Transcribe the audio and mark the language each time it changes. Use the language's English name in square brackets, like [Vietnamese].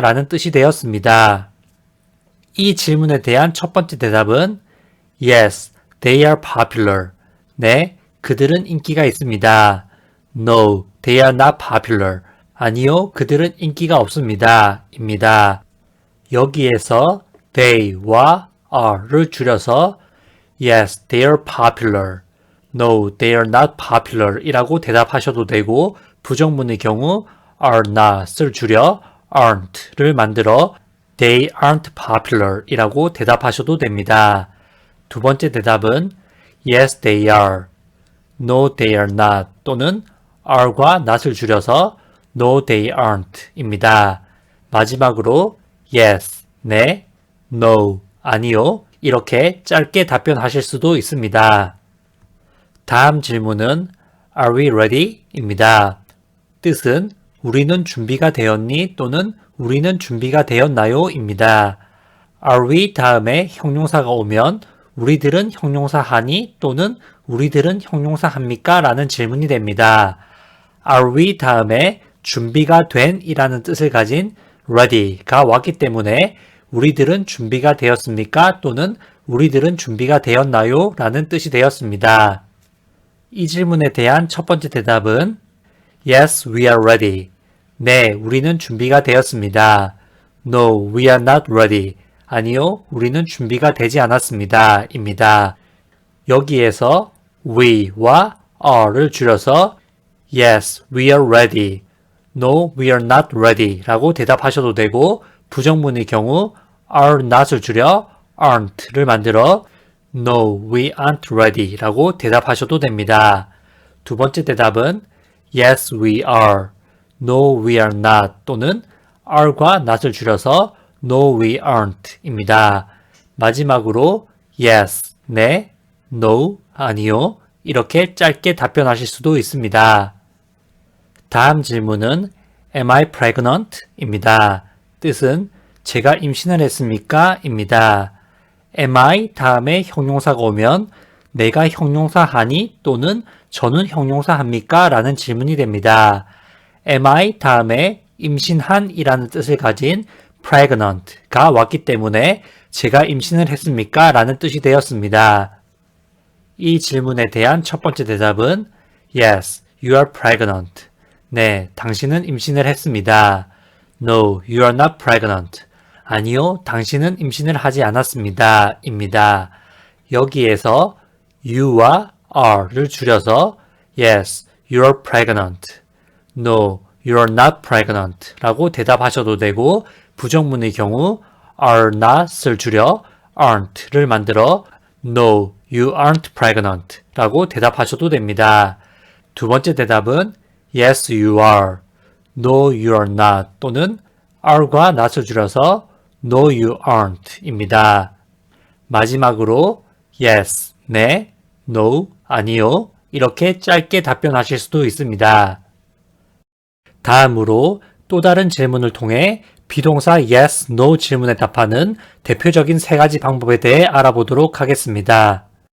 [Korean] 라는 뜻이 되었습니다. 이 질문에 대한 첫 번째 대답은 [English] Yes, they are popular. [Korean] 네, 그들은 인기가 있습니다. [English] No, they are not popular. [Korean] 아니요, 그들은 인기가 없습니다. 입니다. 여기에서 they와 are를 줄여서 [English] Yes, they are popular. No, they are not popular [Korean] 이라고 대답하셔도 되고 부정문의 경우 are not을 줄여 aren't를 만들어 [English] They aren't popular [Korean] 이라고 대답하셔도 됩니다. 두 번째 대답은 [English] Yes, they are. No, they are not [Korean] 또는 are과 not을 줄여서 [English] No, they aren't 입니다. [Korean] 마지막으로 Yes, 네, No, 아니요 이렇게 짧게 답변하실 수도 있습니다. 다음 질문은 [English] Are we ready? [Korean] 입니다. 뜻은 우리는 준비가 되었니? 또는 우리는 준비가 되었나요? 입니다. Are we 다음에 형용사가 오면 우리들은 형용사 하니? 또는 우리들은 형용사 합니까? 라는 질문이 됩니다. Are we 다음에 준비가 된 이라는 뜻을 가진 ready가 왔기 때문에 우리들은 준비가 되었습니까? 또는 우리들은 준비가 되었나요? 라는 뜻이 되었습니다. 이 질문에 대한 첫 번째 대답은 [English] Yes, we are ready. [Korean] 네, 우리는 준비가 되었습니다. [English] No, we are not ready. [Korean] 아니요, 우리는 준비가 되지 않았습니다. 입니다. 여기에서 we와 are를 줄여서 [English] Yes, we are ready. No, we are not ready [Korean] 라고 대답하셔도 되고 부정문의 경우 are not을 줄여 aren't를 만들어 [English] No, we aren't ready [Korean] 라고 대답하셔도 됩니다. 두 번째 대답은 [English] Yes, we are. No, we are not [Korean] 또는 are과 not을 줄여서 [English] No, we aren't 입니다. [Korean] 마지막으로 Yes, 네, No, 아니요 이렇게 짧게 답변하실 수도 있습니다. 다음 질문은 [English] Am I pregnant? [Korean] 입니다. 뜻은 제가 임신을 했습니까? 입니다. Am I 다음에 형용사가 오면 내가 형용사 하니 또는 저는 형용사 합니까? 라는 질문이 됩니다. Am I 다음에 임신한 이라는 뜻을 가진 pregnant가 왔기 때문에 제가 임신을 했습니까? 라는 뜻이 되었습니다. 이 질문에 대한 첫 번째 대답은 [English] Yes, you are pregnant. [Korean] 네, 당신은 임신을 했습니다. [English] No, you are not pregnant. [Korean] 아니요, 당신은 임신을 하지 않았습니다. 입니다. 여기에서 you와 are를 줄여서 [English] Yes, you are pregnant. No, you are not pregnant [Korean] 라고 대답하셔도 되고 부정문의 경우 are not을 줄여 aren't를 만들어 [English] No, you aren't pregnant [Korean] 라고 대답하셔도 됩니다. 두 번째 대답은 [English] Yes, you are. No, you are not [Korean] 또는 are과 not을 줄여서 [English] No, you aren't 입니다. [Korean] 마지막으로 Yes, 네, No, 아니요 이렇게 짧게 답변하실 수도 있습니다. 다음으로 또 다른 질문을 통해 비동사 yes, no 질문에 답하는 대표적인 세 가지 방법에 대해 알아보도록 하겠습니다.